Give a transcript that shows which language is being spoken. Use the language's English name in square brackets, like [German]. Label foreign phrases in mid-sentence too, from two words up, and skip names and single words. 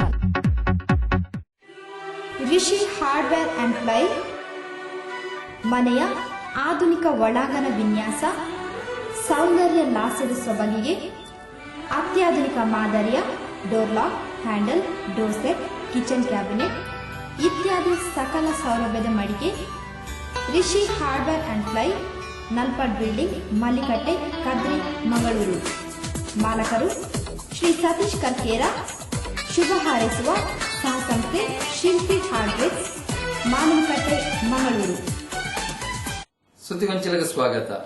[Kannada] ರಿಷಿ ಹಾರ್ಡ್ವೇರ್ ಅಂಡ್ ಪ್ಲೈ ಮನೆಯ ಆಧುನಿಕ ಒಳಾಂಗಣ ವಿನ್ಯಾಸ, ಸೌಂದರ್ಯ ಲಾಸ್ಯದ ಸೊಬಗಿಗೆ ಅತ್ಯಾಧುನಿಕ ಮಾದರಿಯ ಡೋರ್ ಲಾಕ್, ಹ್ಯಾಂಡಲ್, ಡೋರ್ ಸೆಟ್, ಕಿಚನ್ ಕ್ಯಾಬಿನೆಟ್ ಇತ್ಯಾದಿ ಸಕಲ ಸೌಲಭ್ಯದ ಮಳಿಗೆ ರಿಷಿ ಹಾರ್ಡ್ವೇರ್ ಅಂಡ್ ಪ್ಲೈ, ನಲ್ಪಾಡ್ ಬಿಲ್ಡಿಂಗ್, ಮಲ್ಲಿಕಟ್ಟೆ, ಕದ್ರಿ, ಮಂಗಳೂರು. ಮಾಲಕರು ಶ್ರೀ ಸತೀಶ್ ಕರ್ಕೇರ. ಶುಭ ಹಾರೈಸುವ ಸಹಸಂಸ್ಥೆ ಶಿಲ್ಪಿ ಹಾರ್ಡ್ವೇರ್, ಮಾನವಕಟ್ಟೆ, ಮಂಗಳೂರು. ಸುದ್ದಿಗೊಂಚಲಿಗೆ ಸ್ವಾಗತ.